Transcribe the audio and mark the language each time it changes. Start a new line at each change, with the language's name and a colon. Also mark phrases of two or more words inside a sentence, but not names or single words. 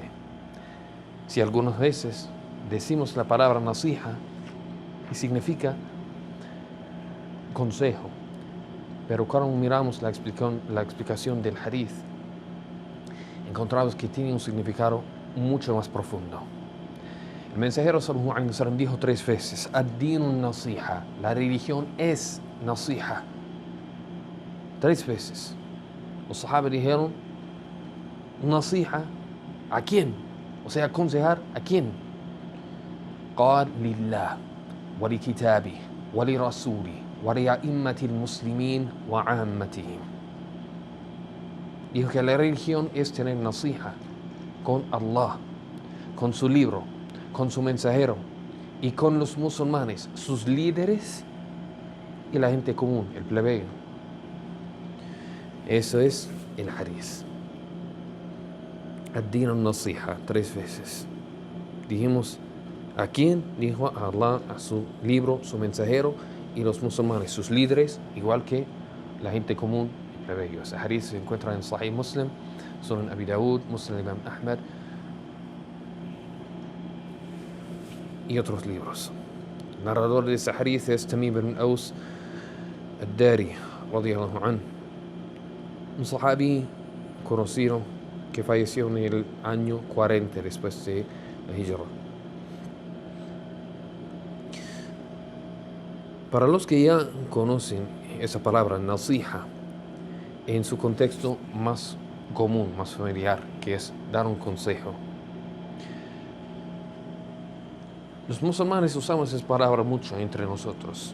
Spanish: Si algunas veces decimos la palabra nasiha y significa consejo, pero cuando miramos la explicación del hadith, encontramos que tiene un significado mucho más profundo. El mensajero
Arabic: صلى الله عليه وسلم
Spanish: dijo 3 veces:
Arabic: الدين النصيحة,
Spanish: la religión es nasiha. 3 veces. Los sahabas dijeron: nasiha, ¿a quién? O sea, aconsejar, ¿a quién?
Arabic: قال لله ولكتابه ولرسوله ولأئمة المسلمين وعامتهم.
Spanish: Dijo que la religión es tener nasiha con Allah, con su libro, con su mensajero y con los musulmanes, sus líderes y la gente común, el plebeyo. Eso es el hadith.
Arabic: الدين النصيحة, 3 veces.
Spanish: Dijimos, ¿a quién? Dijo a Allah, a su libro, su mensajero y los musulmanes, sus líderes, igual que la gente común, el plebeyo. Ese hadith se encuentra en Sahih Muslim, Sunan Abi Dawud, Muslim Imam Ahmad y otros libros. El narrador de ese hadith es Tamim ibn Aus al-Dari,
Arabic: رضي الله عنه,
Spanish: un sahabi conocido que falleció en el año 40 después de la Hijra. Para los que ya conocen esa palabra nasiha en su contexto más común, más familiar, que es dar un consejo, los musulmanes usamos esa palabra mucho entre nosotros.